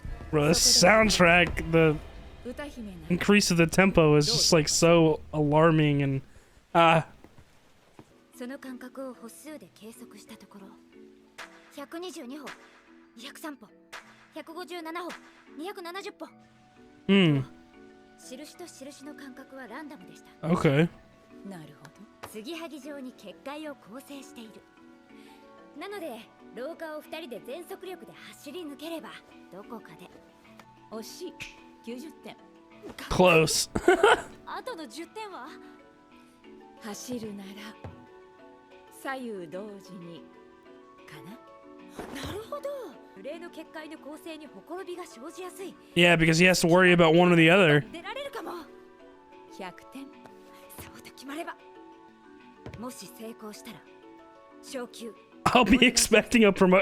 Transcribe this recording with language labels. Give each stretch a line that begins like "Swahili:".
English: Bro, this soundtrack, the increase of the tempo is just like so alarming and Okay.
Japanese: 継ぎはぎ状に結界を構成している。なので廊下を2人で全速力で走り抜ければどこかで惜しい90点。
English: Close.
Japanese: あとの10点は走るなら左右同時にかな。なるほど。例の結界の構成にほころびが生じやすい。
English: Yeah, because he has to worry about one or the other.
Japanese: 出られるかも。100点。そうと決まれば。もし成功したら昇級。
English: I'll be expecting a promotion.